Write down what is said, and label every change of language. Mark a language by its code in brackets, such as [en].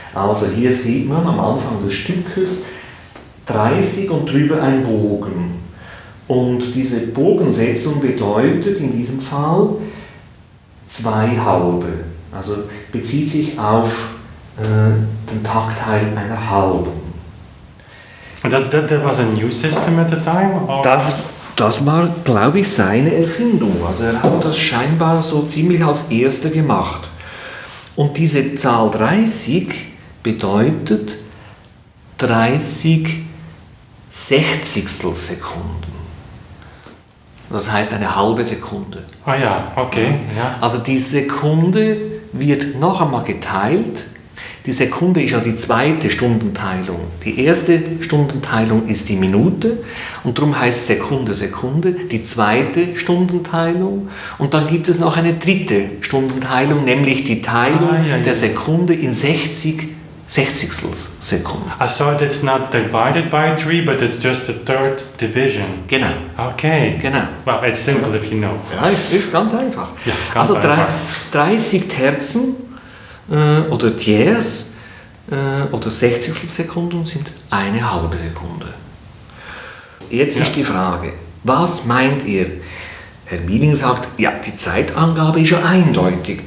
[de] Also hier sieht man am Anfang des Stückes 30 und drüber ein Bogen. Und diese Bogensetzung bedeutet in diesem Fall 2 halbe. Also bezieht sich auf den Taktteil einer halben. [en] That was a new system at the time? Or? [de] Das war, glaube ich, seine Erfindung. Also er hat das scheinbar so ziemlich als erster gemacht. Und diese Zahl 30 bedeutet 30 Sechzigstel Sekunden. Das heißt eine halbe Sekunde. Ah ja, okay. Ja. Also die Sekunde wird noch einmal geteilt. Die Sekunde ist ja die zweite Stundenteilung. Die erste Stundenteilung ist die Minute und darum heißt Sekunde. Die zweite Stundenteilung und dann gibt es noch eine dritte Stundenteilung, nämlich die Teilung der Sekunde in 60 Sechzigstelsekunden. [en] So it's not divided by 3, but it's just the third division. [de] Genau. [en] Okay. [de] Genau. [en] Well, it's simple if you know. [de] Ja, ist ganz einfach. Ja, ganz einfach. 30 Terzen oder Tiers oder Sechzigstelsekunden sind eine halbe Sekunde. Jetzt ist die Frage, was meint ihr? Herr Mieling sagt, ja, die Zeitangabe ist ja eindeutig.